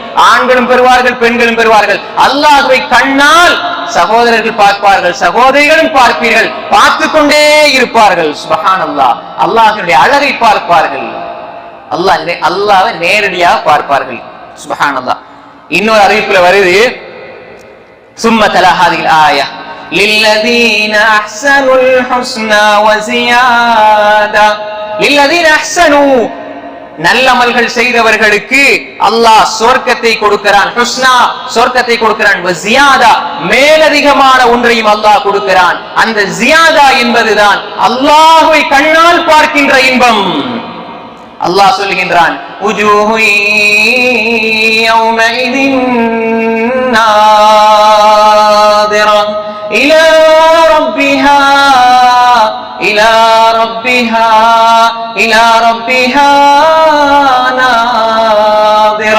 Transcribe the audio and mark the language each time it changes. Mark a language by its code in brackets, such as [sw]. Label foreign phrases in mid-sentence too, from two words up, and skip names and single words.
[ta] ஆண்களும் பெறுவார்கள், பெண்களும் பெறுவார்கள். அல்லாஹ்வை கண்ணால் சகோதரர்கள் பார்ப்பார்கள், சகோதரிகளும் பார்ப்பீர்கள், பார்த்து கொண்டே இருப்பார்கள். சுப்ஹானல்லாஹ், அல்லாஹ்வுடைய அழகை பார்ப்பார்கள், அல்லாஹ்வை நேரடியாக பார்ப்பார்கள். சுப்ஹானல்லாஹ். இன்னொரு அறிவிப்புல வருது, [ar] ثم تلا هذه الآية للذين أحسنوا الحسنى وزيادة. للذين أحسنوا, [ta] நல்லமல்கள் செய்தவர்களுக்கு அல்லாஹ் சொர்க்கத்தை கொடுக்கிறான், ஹுஸ்னா சொர்க்கத்தை கொடுக்கிறான், வஸியாதா மேலதிகமான ஒன்றையும் அல்லாஹ் கொடுக்கிறான். அந்த ஜியாதா என்பதுதான் அல்லாஹ்வை கண்ணால் பார்க்கின்ற இன்பம். அல்லாஹ் சொல்லுகின்றான், [ar] وجوه يومئذ ناضرة إلى ربها إلى ربها إلى ربها ناظرة.